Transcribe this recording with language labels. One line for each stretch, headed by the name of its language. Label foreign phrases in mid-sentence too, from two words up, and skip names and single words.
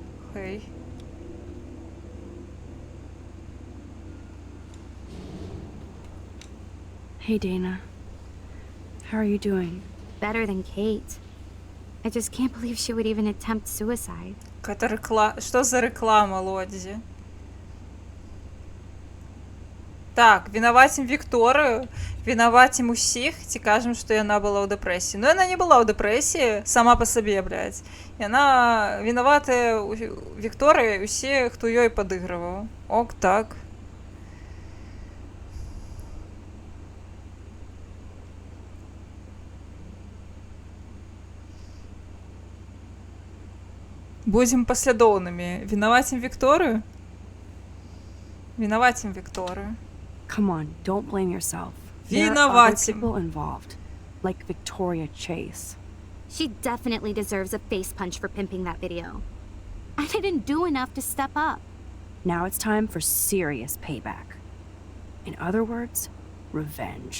Russian: Окей.
English: Hey, Dana. How are you doing? Better than Kate. I just can't believe she would even attempt suicide.
Russian: Какая-то реклама. Что за реклама,
Belarusian: Лодзі? Так, вінавацім Вікторію, вінавацім усіх, ці кажем, што яна была ў дэпрэсіі. Ну, яна не была ў дэпрэсіі сама па сабе, блядь. Яна вінаватая Вікторыі усе, хто ёй падыгрываў. Ок, так. Будзем паслядоўнымі. Вінавацім Вікторыю? Вінавацім Вікторыю.
English: Come on, don't blame yourself. There are other
Ukrainian: Винуватим.
English: people involved, like Victoria Chase. She definitely deserves a face punch for pimping that video. I didn't do enough to step up. Now it's time for serious payback. In other words, revenge.